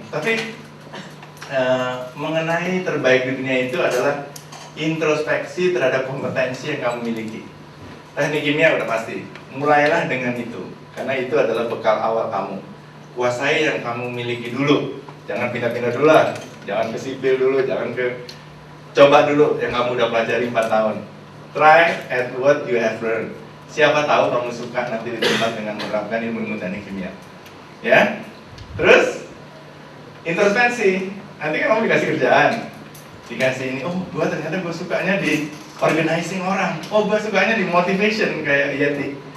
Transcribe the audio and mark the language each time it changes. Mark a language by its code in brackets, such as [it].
[id] Tapi mengenai terbaik di dunia itu adalah introspeksi terhadap kompetensi yang kamu miliki. Teknik kimia udah pasti, mulailah dengan itu, karena itu adalah bekal awal kamu. Kuasai yang kamu miliki dulu, jangan pindah-pindah dulu lah, jangan ke sipil dulu, jangan ke coba dulu yang kamu udah pelajari 4 tahun. [en] Try at what you have learned. [id] Siapa tahu kamu suka nanti di tempat dengan menerapkan ilmu teknik kimia. Ya, terus introspeksi. Nanti kan kamu dikasih kerjaan, dikasih ini, ternyata gue sukanya di organizing orang, gue sukanya di motivation kayak Yeti.